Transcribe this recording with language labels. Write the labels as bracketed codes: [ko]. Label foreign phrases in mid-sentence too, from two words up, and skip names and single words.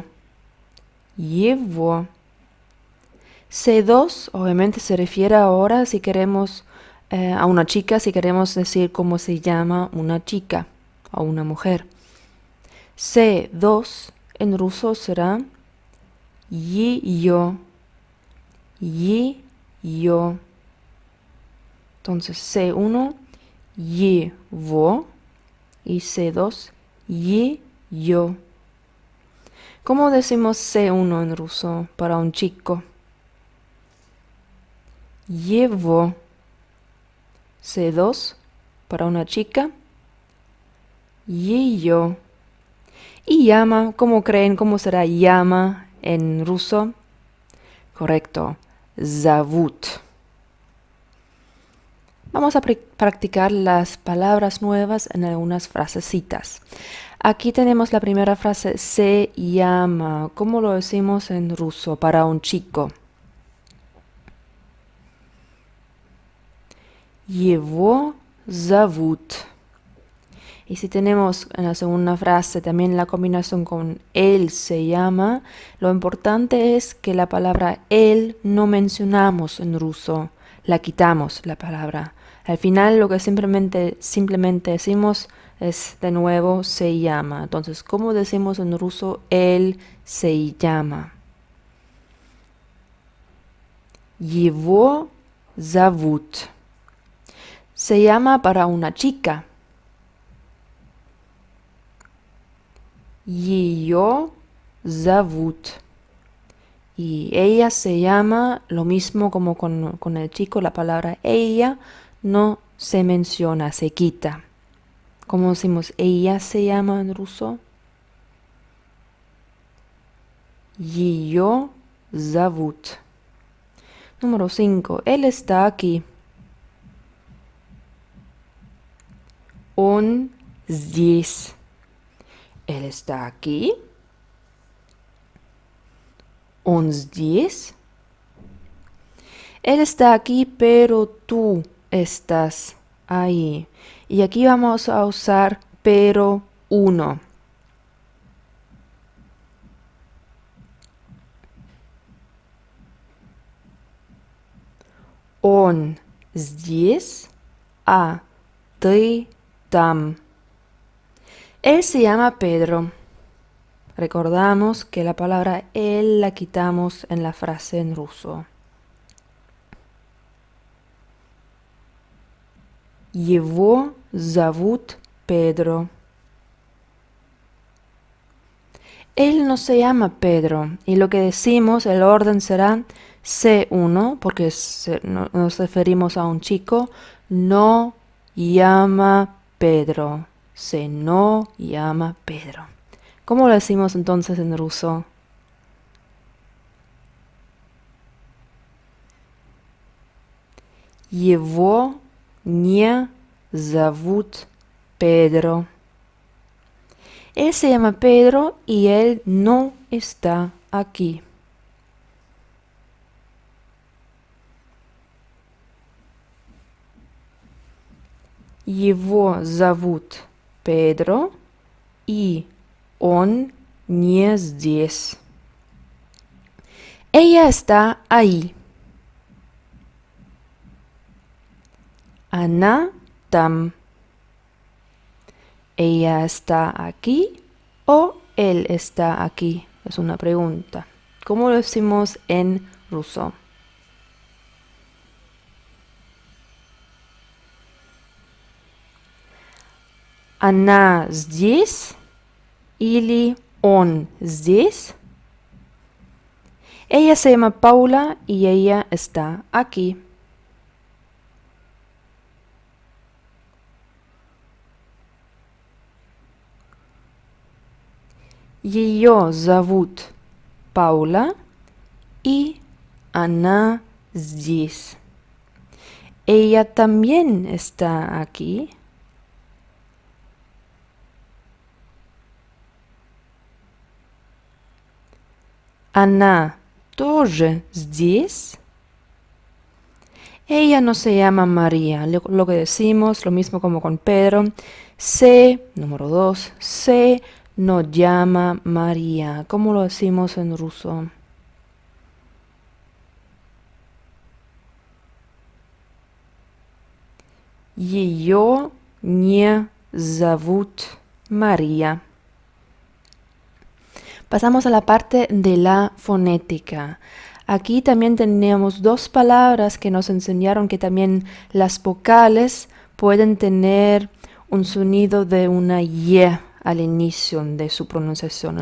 [ru] Его. [es] C2 obviamente se refiere ahora si queremos a una chica, si queremos decir cómo se llama una chica o una mujer. C2 en ruso será ее. Ее. Entonces C1 его y C2 ее. ¿Cómo decimos C1 en ruso para un chico? Llevo. C2 para una chica. Ее. Y llama, ¿cómo creen? ¿Cómo será llama en ruso? Correcto. [ru] Зовут. [es] Vamos a practicar las palabras nuevas en algunas frasecitas. Aquí tenemos la primera frase, se llama. ¿Cómo lo decimos en ruso para un chico? [ru] Его зовут. [es] Y si tenemos en la segunda frase también la combinación con él se llama, lo importante es que la palabra él no mencionamos en ruso, la quitamos la palabra. Al final lo que simplemente decimos es de nuevo se llama. Entonces, ¿cómo decimos en ruso él se llama? [ru] Его зовут. [es] Se llama para una chica. [ru] Ее зовут. [es] Y ella se llama lo mismo como con el chico, la palabra ella no se menciona, se quita. ¿Cómo decimos ella se llama en ruso? [ru] Ее зовут. [es] Número 5. Él está aquí. [ru] Он здесь. [es] Él está aquí. [ru] Он здесь. [es] Él está aquí, pero tú estás ahí. Y aquí vamos a usar pero uno. [ru] Он здесь, а ты там. [es] Él se llama Pedro. Recordamos que la palabra él la quitamos en la frase en ruso. [ru] Его зовут Pedro. [es] Él no se llama Pedro y lo que decimos, el orden será C1 porque nos referimos a un chico, no llama Pedro. Se no llama Pedro. ¿Cómo lo decimos entonces en ruso? [ru] Его не зовут Pedro. [es] Él se llama Pedro y él no está aquí. [ru] Его зовут Pedro y он не здесь. [es] Ella está ahí. [ru] Она там. [es] ¿Ella está aquí o él está aquí? Es una pregunta. ¿Cómo lo decimos en ruso? [ru] Она здесь или он здесь? [es] Ella se llama Paula y ella está aquí. [ru] Ее зовут Паула, и она здесь. [es] Ella también está aquí. [ru] Она тоже здесь. [es] Ella no se llama María. Lo que decimos, lo mismo como con Pedro. Número 2, se no llama María. ¿Cómo lo decimos en ruso? [ru] Ее не зовут María. [es] Pasamos a la parte de la fonética. Aquí también tenemos dos palabras que nos enseñaron que también las vocales pueden tener un sonido de una Y al inicio de su pronunciación.